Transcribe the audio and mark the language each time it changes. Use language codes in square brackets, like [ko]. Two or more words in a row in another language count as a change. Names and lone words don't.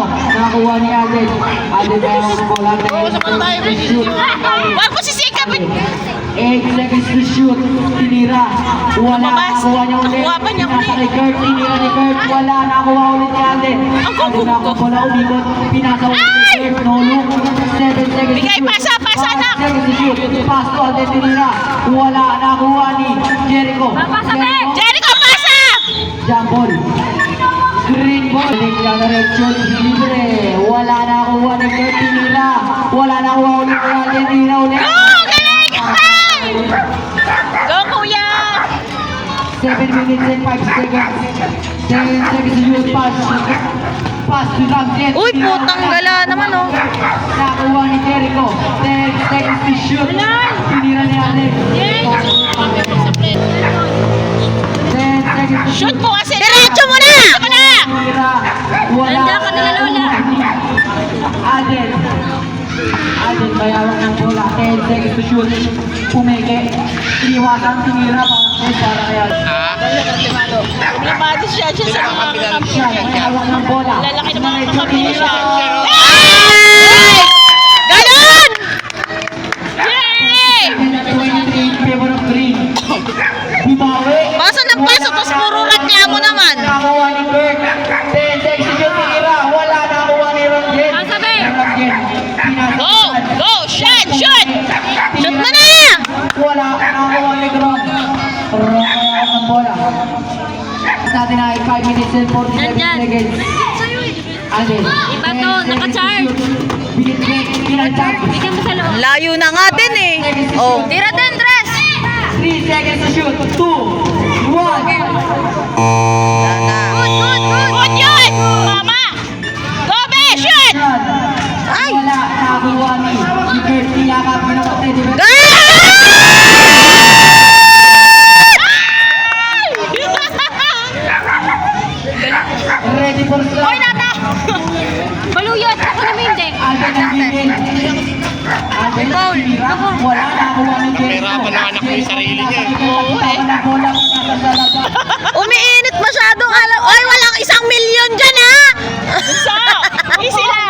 [tl] Nakakuha ni Alden. Alden tayo ng bola. [en] 10 seconds to shoot. [tl] Wag mo sisikapin! [en] 8 seconds to shoot. [tl] Tinira. Wala. Lumabas. Nakakuha niya ulit. Nakuha pa niya Pinasa ulit. kay Kurt. Tinira ni Kurt. Wala. Nakakuha ulit ni Alden. Alden nakakuha bola. Umikot. Pinasa ulit ni Kurt. [en] No look. 7 seconds to [tl] Bigay, [en] shoot. [tl] pasa, pasa, [en] 5 [tl] nak. [en] seconds to shoot. Pass to Alden. [tl] Tinira. Wala. Nakakuha ni Jericho. Jericho, pasa! [en] Jump ball. Green ball. [tl] Diretso. Libre. Wala. Nakakuha ni Kurt. Tinira. Wala. Nakakuha ulit ni Alden. Tinira ulit. Oh, galing! Ay! Go, kuya! [en] 7 minutes and 5 seconds. 7 seconds to shoot. Pass. Pass to Rangel. [tl] Uy, putang gala naman oh. Nakuha ni Jericho. [en] 10 seconds to shoot. [tl] Tinira ni Alden. [en] 10 seconds to Shoot shoot. [tl] mo kasi! Diretso mo na! Diretso mo na! Tinira. Wala. Nandiyan ka na, Lola. Alden. Alden may hawak ng bola. [en] 10 seconds to shoot. [tl] Pumeke. Iniwasan. Tinira pa. Para kaya. Limado siya sa mga kampi Siya. May hawak ng bola. Lalaki naman ang Diretso. kampi siya. Ay! Ganon! Yay! [en] 23 in favor of green. [tl] Bumawi. Pasok ng pasok, tapos puro reklamo naman. Nakuha ni Kurt. 10 seconds yung tinira. Wala. Nakuha ni Rangel. Kasabi. Rangel. [en] Go! Go! Shoot! Shoot! [tl] Shoot mo na! Wala. Nakuha ni Grom. Grom kaya ang bola. Sa atin ay [en] 5 minutes and 47 [tl] Nandyan. [en] seconds. Alden. [tl] Iba to, [en] 10 seconds [tl] naka-charge. [en] to shoot. [tl] Binitbit. Pinatag. Bigyan mo sa loob. Layo na nga din eh. Oh. Tira din, Tres! [en] 3 seconds to shoot. 2, 1. [tl] Wala na. Good yun! Mama! Go, be! Shoot! Ay! Wala, nakakuha ni Bert. Niyakap mo naman tayo, Bert. [en] Ready for [tl] Hoy, [en] slap. [tl] Nata! Maluyot! Ako na hindi. Alden ang bigay. Alden ang tira. Wala, nakakuha ni Bert. Pahirapan ng anak ko yung sarili niya eh. Oo eh. Wala bola kung nasa dalaga. Umiinit masyadong alam. Ay, walang 1,000,000 dyan ha! So, easy lang.